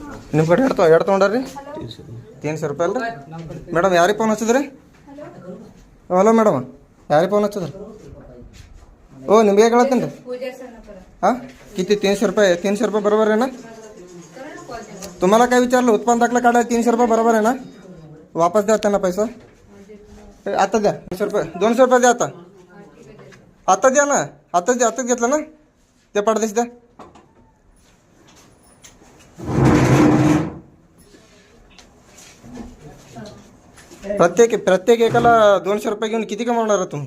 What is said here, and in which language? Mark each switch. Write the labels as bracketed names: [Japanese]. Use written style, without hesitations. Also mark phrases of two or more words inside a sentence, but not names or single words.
[Kannada] ನಿಮ್ಮ ಕಡೆ ಎರಡು ತೊಗೊಂಡ್ರಿ 300 ರೂಪಾಯಿ ಅಲ್ರಿ ಮೇಡಮ್. ಯಾರಿಗೆ ಫೋನ್ ಹಚ್ಚಿದ್ರಿ? ಹಲೋ ಮೇಡಮ್, ಯಾರಿಗೆ ಫೋನ್ ಹಚ್ಚಿದ್ರಿ? ಓ ನಿಮ್ಗೆ ಹೇಳತ್ತೀನಿ ರೀ. [Marathi] हां किती 300 रुपये? 300 रुपये बरोबर आहे ना? तुम्हाला काय विचारलं? उत्पन्न दाखला काढायला 300 रुपये बरोबर आहे ना? वापस द्या त्यांना पैसा. आता द्या 200 रुपये. 200 रुपये द्या आता. आता द्या ना. आता द्या. आताच घेतलं ना ते पडदेश द्या. प्रत्येक एकाला 200 रुपये घेऊन किती कमावणार तुम्ही?